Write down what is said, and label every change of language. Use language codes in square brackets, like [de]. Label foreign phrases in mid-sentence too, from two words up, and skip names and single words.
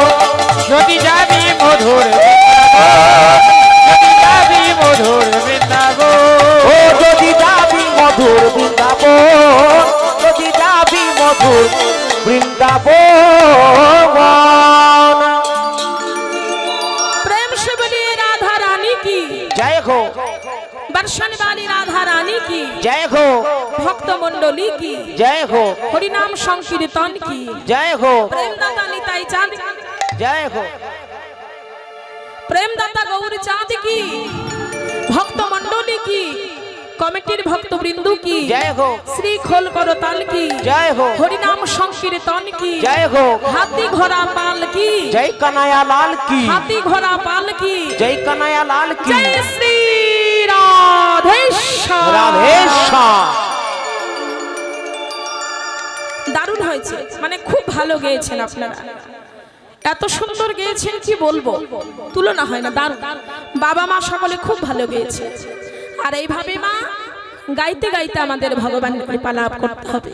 [bn] যদি যাবি মধুর বৃন্দাবন, যদি যাবি মধুর বৃন্দাবন, ও যদি যাবি মধুর বৃন্দাবন, যদি যাবি মধুর বৃন্দাবন। [hi] प्रेम से बोलिए राधा रानी की जय हो, बरसन वाली राधा रानी की, जय हो, भक्त मंडली की जय हो, हरि नाम संकीर्तन की, जय हो, प्रेमदाता निताई चांद की, जय हो, प्रेमदाता गौर चांद की, भक्त मंडली की, कमिटीर भक्त बृंदु की, जय हो, श्री खोल करताल की, जय हो, हरि नाम संकीर्तन की, जय हो, हाथी घोड़ा पाल की, जय कन्हैया लाल की, हाथी घोड़ा पाल की, जय कन्हैया लाल की, जय श्री राधेश्याम। राधेश्याम। [bn] দারুণ হয়েছে, মানে খুব ভালো গেয়েছেন আপনারা, এত সুন্দর গেয়েছেন কি বলবো, তুলনা হয় না, দারুণ। বাবা মা সকলে খুব ভালো গেয়েছে। আর এইভাবে মা গাইতে গাইতে আমাদের ভগবানের কৃপা লাভ করতে হবে।